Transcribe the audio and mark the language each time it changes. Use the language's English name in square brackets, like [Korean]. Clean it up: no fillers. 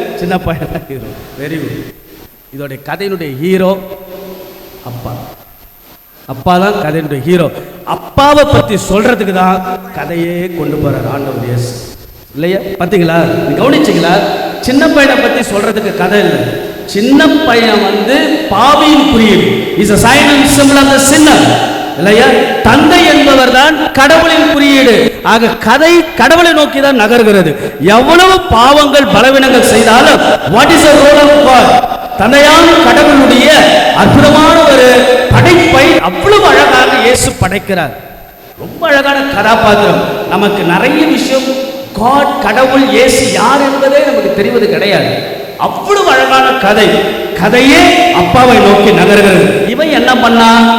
[Tamil] சின்ன பையன் தான் ஹீரோ. [English] Very good. [Tamil] இதோடைய கதையினுடைய ஹீரோ அப்பா. அப்பா தான் கதையினுடைய ஹீரோ. அப்பாவை பற்றி சொல்றதுக்கு தான் கதையே கொண்டு போறார் ஆண்டவர் இயேசு இல்லையா? பார்த்தீங்களா, கவனிச்சிங்களா? சின்ன பையனை பற்றி சொல்றதுக்கு கதை இல்லை. சின்ன பையன் பாவியின் குறியீடு, [English] is a sign and symbol of the sinner [Tamil] இல்லையா? தந்தை என்பவர் தான் கடவுளின் குறியீடு. ஆக கதை கடவுளை நோக்கி தான் நகர்கிறது. எவ்வளவு பாவங்கள் பலவீனங்கள் செய்தாலும் [English] what is the role of God? [Tamil] தந்தையான கடவுளுடைய அற்புதமான ஒரு படைப்பை அவ்வளவு அழகாக இயேசு படைக்கிறார். ரொம்ப அழகான கதாபாத்திரம். நமக்கு நிறைய விஷயம் God கடவுள் இயேசு யார் என்பதே நமக்கு தெரிவது கிடையாது. அவ்வளவு அழகான கதை. கதையே அப்பாவை நோக்கி நகர்கிறது. இவன் என்ன பண்ணா?